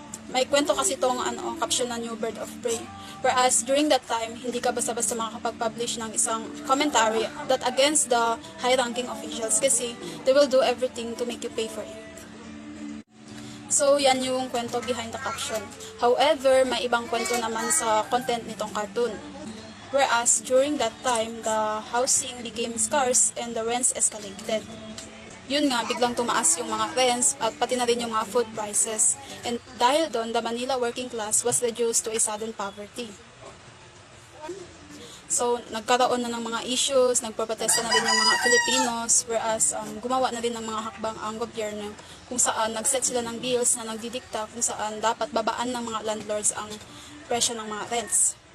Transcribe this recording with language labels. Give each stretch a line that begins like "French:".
Filipino: May kwento kasi itong
English: caption na New Bird of Prey. Whereas during that time,
Filipino: hindi ka basta-basta makakapag-publish ng isang
English: commentary that against the high-ranking officials kasi they will do everything to make you pay for it.
Filipino: So, yan yung kwento behind the caption. However, may ibang kwento naman sa content nitong cartoon.
English: Whereas during that time, the housing became scarce and the rents escalated.
Filipino: Yun nga, biglang tumaas yung mga rents at pati na rin yung mga food prices.
English: And
Filipino: dahil doon,
English: the Manila working class was reduced to a sudden poverty.
Filipino: So, nagkaroon na ng mga issues, nagprotesta na rin yung mga Filipinos, whereas gumawa na rin ng mga hakbang ang gobyerno kung saan nag-set sila ng bills na nagdidikta kung saan dapat babaan ng mga landlords ang presyo ng mga rents.